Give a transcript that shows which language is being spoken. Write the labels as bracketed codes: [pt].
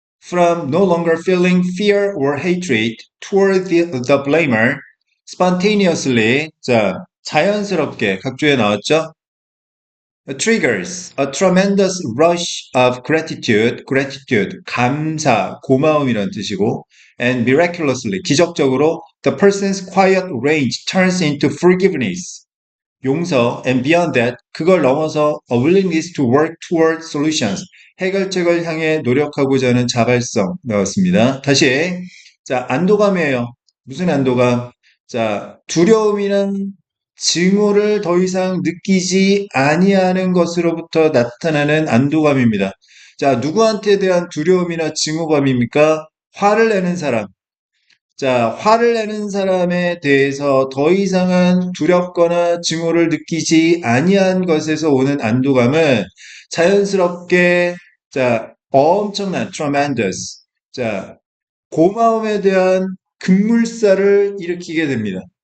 [en] From no longer feeling fear or hatred toward the blamer spontaneously. [ko] 자, 자연스럽게 각주에 나왔죠? [en] triggers a tremendous rush of gratitude, [ko] 감사, 고마움이란 뜻이고, [en] and miraculously, [ko] 기적적으로, [en] the person's quiet rage turns into forgiveness, [ko] 용서, [en] and beyond that, [ko] 그걸 넘어서 [en] a willingness to work toward solutions, [ko] 해결책을 향해 노력하고자 하는 자발성 나왔습니다. 다시, 자, 안도감이에요. 무슨 안도감? 자, 두려움이란 징후를 더 이상 느끼지 아니하는 것으로부터 나타나는 안도감입니다. 자, 누구한테 대한 두려움이나 징후감입니까? 화를 내는 사람. 자, 화를 내는 사람에 대해서 더 이상은 두렵거나 증오를 느끼지 아니한 것에서 오는 안도감은 자연스럽게, 자, 엄청난 tremendous, 자, 고마움에 대한 급물살을 일으키게 됩니다.